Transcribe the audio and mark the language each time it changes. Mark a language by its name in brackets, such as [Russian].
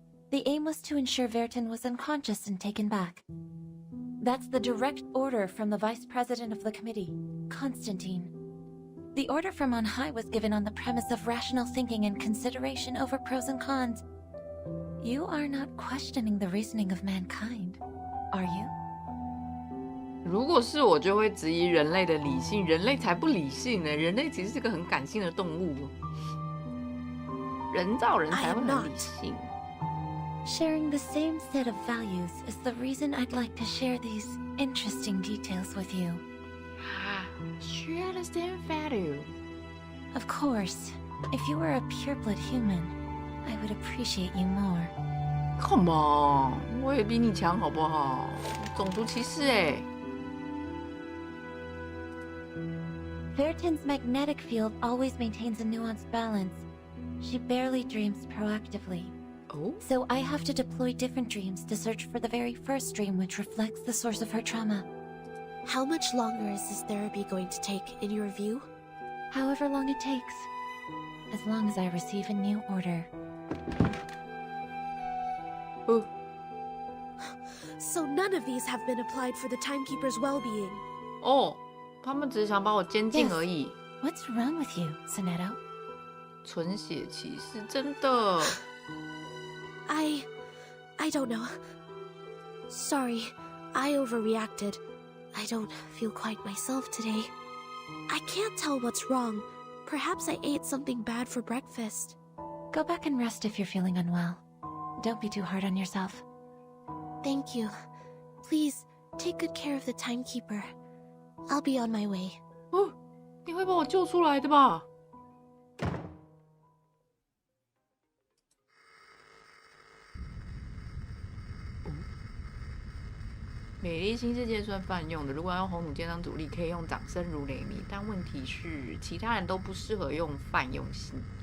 [English] The aim was to ensure Vertin was unconscious and taken back. That's the direct order from the Vice President of the Committee, Constantine. The order from on high was given on the premise of rational thinking and consideration over pros and cons. You are not questioning the reasoning of mankind, are you? [Chinese] 如果是我，就会质疑人类的理性。人类才不理性呢，人类其实是个很感性的动物。人造人才会很理性。 [English] Sharing the same set of values is the reason I'd like to share these interesting details with you. Share the same value. Of course, if you were a pureblood human, I would appreciate you more. Come on， [Chinese] 我也比你强好不好？种族歧视哎。 [English] Fairton's magnetic field always maintains a nuanced balance. She barely dreams proactively. Oh? So I have to deploy different dreams to search for the very first dream which reflects the source of her trauma. How much longer is this therapy going to take, in your view? However long it takes. As long as I receive a new order. Oh. So none of these have been applied for the timekeeper's well-being. [Chinese] 哦，他们只是想把我监禁而已。 [English] What's wrong with you, Sonetto? [Chinese] 纯血骑士，真的。 [English] I don't know. Sorry, I overreacted. I don't feel quite myself today. I can't tell what's wrong. Perhaps I ate something bad for breakfast. Go back and rest if you're feeling unwell. Don't be too hard on yourself. Thank you. Please, take good care of the timekeeper. I'll be on my way. [Chinese] 哦，你会把我救出来的吧？美丽新世界算泛用的，如果要用红土剑当主力，可以用掌声如雷鸣，但问题是其他人都不适合用泛用性。